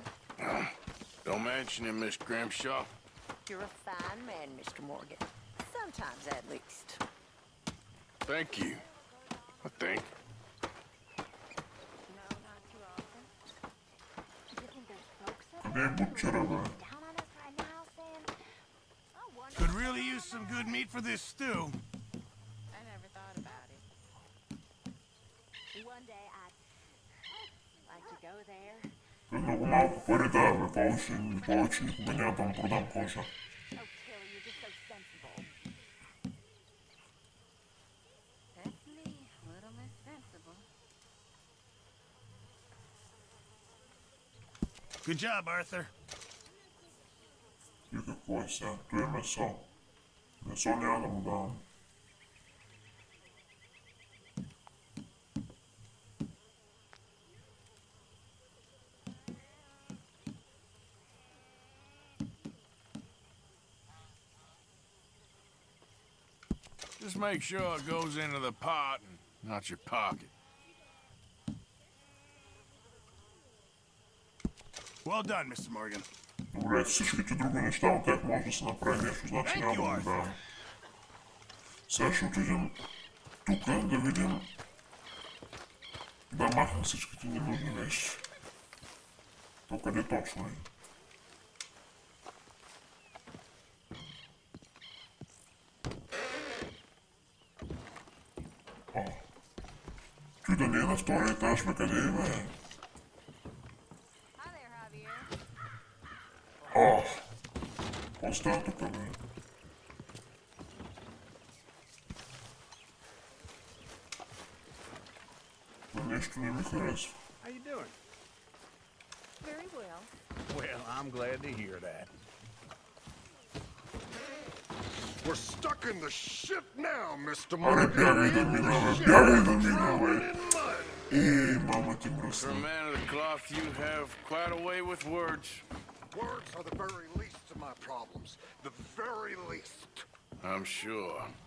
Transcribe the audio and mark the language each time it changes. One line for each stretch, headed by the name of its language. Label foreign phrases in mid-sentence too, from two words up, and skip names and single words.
English: Don't mention it, Miss Grimshaw. You're a fine man, Mr. Morgan. Sometimes, at least. Thank you. I think. No, not too often. You think there's folks up
Bulgarian: Къде е бутчера, бе?
English: down on us right now, Sam? I wonder. Could really use some good meat for this stew. I never thought about it. One day I'd like to go there.
Bulgarian: Много малко пари дава, бе. Повече никога няма да му продам кожа.
English: Oh, Tilly, you're just so sensible. That's me, a little less sensible. Good job, Arthur.
Bulgarian: И какво е сега? То е месо. Месо няма да му давам.
English: Just make sure it goes into the pot and not your pocket. Well done, Mr. Morgan.
Bulgarian: Добре, всичките други неща от тях може да се направи нещо, значи няма да го давам. Сега ще отидем тук да видим да махам всичките ненужни вещи. То къде точно е? О, той да не е на втория етаж, бе, къде е, бе?
English: Hi there, Javier.
Bulgarian: О, какво става тук, бе? Нещо не ми харесва.
English: How you doing? Very well. Well, I'm glad to hear that. We're stuck in the shit now, Mr.
Bulgarian: Аре,
English: Morgan.
Bulgarian: бягай да мина, бе, бягай да мина,
English: Drowning
Bulgarian: бе.
English: in mud.
Bulgarian: Мама ти
English: For a
Bulgarian: мръсна.
English: man of the cloth, you have quite a way with words. Words are the very least of my problems. The very least. I'm sure.